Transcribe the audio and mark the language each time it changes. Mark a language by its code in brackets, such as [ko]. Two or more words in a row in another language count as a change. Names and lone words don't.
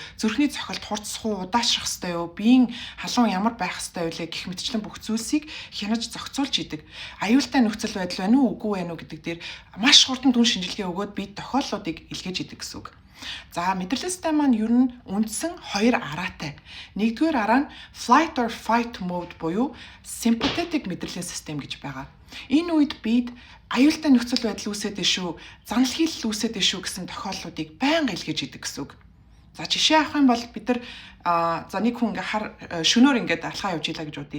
[mn] Зүрхний цохилт хурцсах уу, удаашрах ёстой юу? Биеийн халуун ямар байх ёстой вэ гэх мэтчлэн бүх зүйлсийг хянаж зохицуулж идэг. Аюултай нөхцөл байдал байна уу, үгүй байна уу гэдэг дээр маш хурдан түн шинжилгээ өгөөд бие тохиоллуудыг илгээж идэг гэсэн үг. За мэдрэлийн систем маань ер нь үндсэн хоёр араатай. Нэгдүгээр араа нь [en] flight or fight mode [mn] буюу sympathetic мэдрэлийн систем гэж байгаа. Энэ үед бид аюултай нөхцөл байдал үүсээд шүү, занал хийлэл үүсээд шүү гэсэн тохиолдлуудыг байнга илгээж идэг гэсэн үг. За жишээ авах юм бол бид нар за нэг хүн шөнөөр ингээд алхаа явж илаа гэж бодъё.